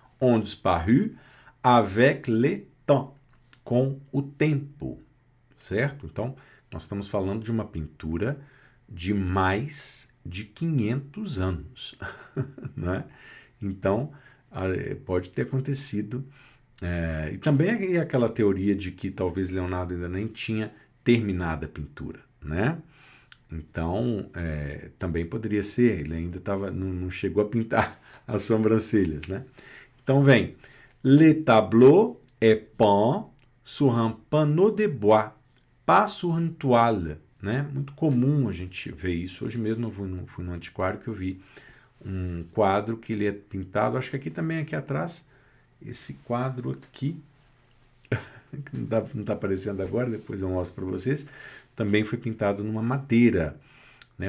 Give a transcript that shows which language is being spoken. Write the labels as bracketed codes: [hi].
[fr] Ont disparu avec le temps, com o tempo, certo? [pt] Então, nós estamos falando de uma pintura de mais de 500 anos, né? Então, pode ter acontecido. E também aquela teoria de que talvez Leonardo ainda nem tinha terminado a pintura, né? Então, também poderia ser, ele ainda não chegou a pintar as sobrancelhas, né? Então, vem. [fr] Le tableau est peint sur un panneau de bois, pas sur une toile, né? [pt] Muito comum a gente ver isso. Hoje mesmo eu fui no antiquário que eu vi um quadro que ele é pintado, acho que aqui atrás, esse quadro aqui, que não está aparecendo agora, depois eu mostro para vocês, também foi pintado numa madeira, né?